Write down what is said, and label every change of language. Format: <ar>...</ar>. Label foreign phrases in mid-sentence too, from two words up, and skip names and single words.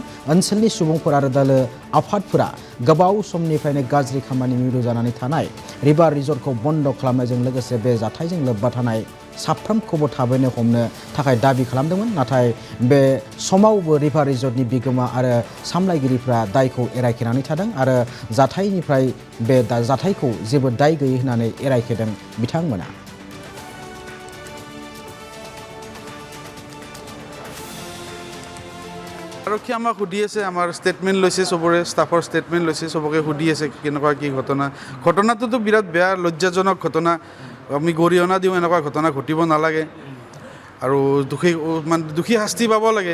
<brx>ओनसोलनि सुबुंफोर आरो दोलो आफादफोरा गोबाव समनिफ्रायनो गाज्रि खामानि मिरु जानानै थानाय रिभार रिजर्टखौ बन्द खालामनायजों लोगोसे बे जाथायजों लोब्बा थानाय साफ्रोमखौबो थाबैनो हमनो थाखाय दाबि खालामदोंमोन। नाथाय बे समावबो रिभार रिजर्टनि बिगोमा आरो सामलायगिरिफ्रा दायखौ एरायखेनानै थादों आरो जाथायनिफ्राय बे जाथायखौ जेबो दाय गैयै होननानै एरायखेदों बिथांमोना।</brx> <as>আৰক্ষী আমাক সুধি আছে, আমাৰ ষ্টেটমেণ্ট লৈছে, চবৰে ষ্টাফৰ ষ্টেটমেণ্ট লৈছে, চবকে সুধি আছে কেনেকুৱা কি ঘটনা। ঘটনাটোতো বিৰাট বেয়া লজ্জাজনক ঘটনা। আমি গৰিহণা দিওঁ, এনেকুৱা ঘটনা ঘটিব নালাগে আৰু দোষী শাস্তি পাব লাগে।</as>